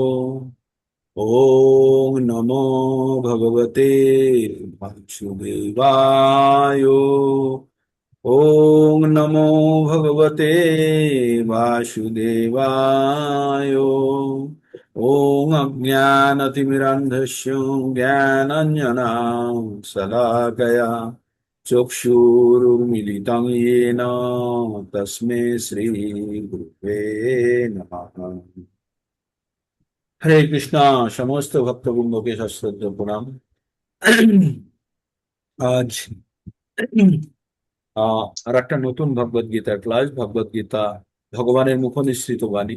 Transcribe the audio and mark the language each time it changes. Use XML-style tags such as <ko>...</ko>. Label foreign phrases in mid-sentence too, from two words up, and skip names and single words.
<sa>ওম নমো ভগবতে বাসুদেবায়। ওম নমো ভগবতে বাসুদেবায়। ওম অজ্ঞানতিমিরান্ধস্য জ্ঞানাঞ্জনাং শলাকয়া চক্ষুरुन्मीलितं येन तस्मै শ্রী গুরুবে নমঃ। হরে কৃষ্ণ।</sa> <bn>সমস্ত ভক্তবৃন্দকে সশ্রদ্ধ প্রণাম। আজ আর একটা নতুন ভগবদ গীতার ক্লাস। ভগবদ গীতা ভগবানের মুখনিসৃত বাণী।</bn>